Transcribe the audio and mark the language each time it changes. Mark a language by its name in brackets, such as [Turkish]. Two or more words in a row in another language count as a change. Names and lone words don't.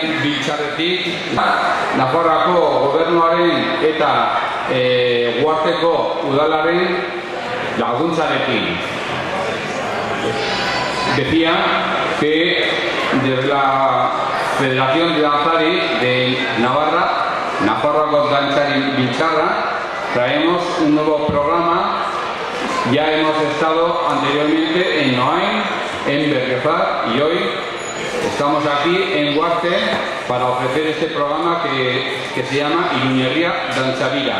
[Basque] legebiltzarretik Nafarroako gobernuaren eta Uharteko udalaren laguntzarekin. [Spanish] Decía que desde la Federación de Danzari de Navarra, Nafarroako Dantzari Biltzarra, traemos un nuevo programa. Ya hemos estado anteriormente en Noain, en Berriozar, y hoy estamos aquí en Huarte para ofrecer este programa que se llama Iruñería Dantzavira.